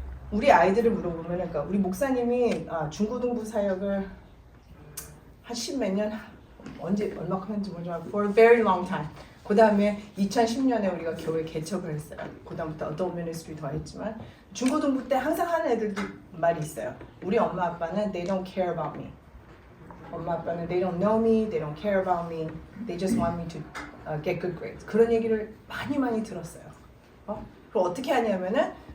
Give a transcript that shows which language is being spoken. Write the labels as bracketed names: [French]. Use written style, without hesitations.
[Korean] 우리 아이들을 물어보면 그러니까 우리 목사님이 중고등부 사역을 한 10몇 년 얼마큼 했는지 모르지만 [English] for a very long time. [Korean] 그 다음에 2010년에 우리가 교회 개척을 했어요. 그 다음부터 adult ministry 더 했지만 중고등부 때 항상 하는 애들도 말이 있어요. 우리 엄마 아빠는 [English] they don't care about me. [Korean] 엄마 아빠는 [English] they don't know me, they don't care about me, they just want me to get good grades. [Korean] 그런 얘기를 많이 들었어요. 그럼 어떻게 하냐면은